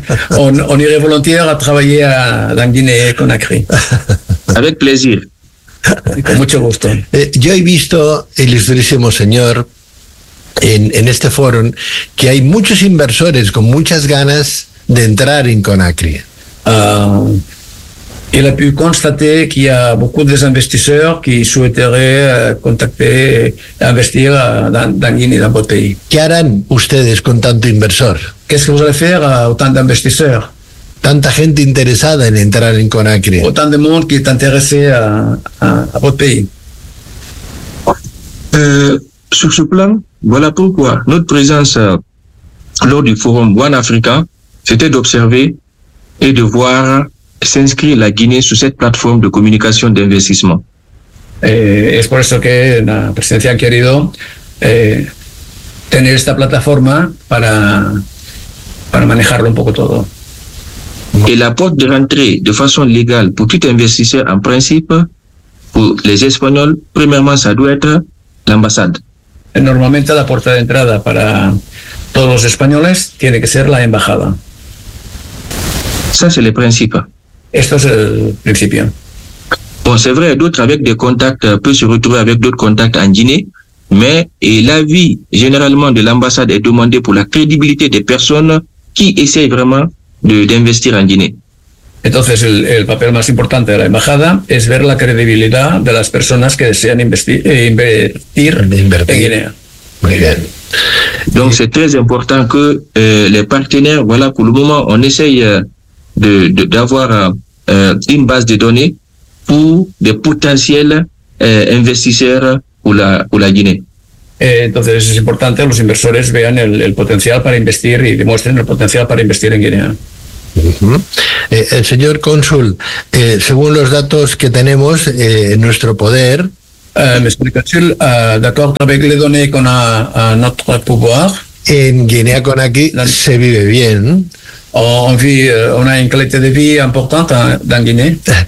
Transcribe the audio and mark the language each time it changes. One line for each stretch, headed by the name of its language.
French: on irait volontiers a travailler en Guinea con Conakry. Avec plaisir.
Spanish: Con mucho gusto. Yo he visto, ilustrísimo señor, en este foro, que hay muchos inversores con muchas ganas de entrar en Conakry.
French: Il a pu constater qu'il y a beaucoup d'investisseurs qui souhaiteraient contacter et investir dans Guinée, dans votre pays.
Spanish: ¿Qué harán ustedes con tanto inversor?
French: Qu'est-ce que vous allez faire à autant d'investisseurs?
Spanish: Tanta gente interesada en entrar en Conakry.
French: Autant de monde qui est intéressé à votre pays. Sur ce plan, voilà pourquoi notre présence lors du forum One Africa, c'était d'observer et de voir s'inscrit la Guinée sur cette plateforme de communication d'investissement.
Spanish: Es por eso que la presidencia ha querido tener esta plataforma para manejarlo un poco todo.
French: Et la porte de rentrée de façon légale pour tout investisseur en principe, pour les Espagnols, premièrement, ça doit être l'ambassade.
Spanish: Normalmente la puerta de entrada para todos los españoles tiene que ser la embajada.
French: Ça, c'est le principe.
Spanish: Esto es el principio.
French: Bon, c'est vrai, d'autres avec des contacts peuvent se retrouver avec d'autres contacts en Guinée, mais l'avis généralement de l'ambassade est demandé pour la crédibilité des personnes qui essayent vraiment d'investir en Guinée.
Spanish: Entonces, el papel más importante de la embajada es ver la credibilidad de las personas que desean invertir en Guinea. Muy bien.
French: Donc, c'est très important que les partenaires, voilà, pour le moment, on essaye d'avoir une base de données pour des potentiels investisseurs pour la Guinée.
Spanish: Entonces es importante que los inversores vean el potencial para investir y demuestren el potencial para invertir en Guinea. Uh-huh. El señor cónsul, según los datos que tenemos en nuestro poder, me explica,
French: d'accord avec les données qu'on a à notre pouvoir,
Spanish: en Guinea Conakry se vive bien.
French: On a une qualité de vie importante en Guinée.